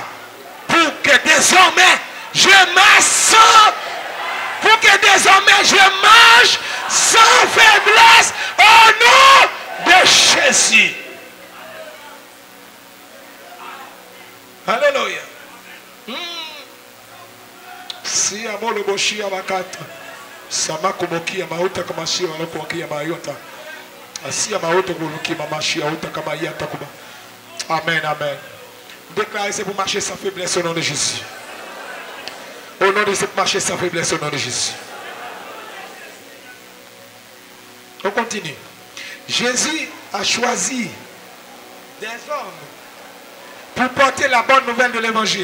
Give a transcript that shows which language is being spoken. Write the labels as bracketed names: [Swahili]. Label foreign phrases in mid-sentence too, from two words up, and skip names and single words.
[French] Pour que désormais je marche sans, pour que désormais je marche sans faiblesse au nom de Jésus. Alléluia. Si amo le boshi amakata, sama kumoki amauta kama shi walokuoki amayota, asi amauta kumoki mamashi auta kama yata kuba. Amen, amen. Déclarez c'est pour marcher sans faiblesse au nom de Jésus. Au nom de Jésus, marcher sans faiblesse au nom de Jésus. On continue. Jésus a choisi des hommes pour porter la bonne nouvelle de l'évangile.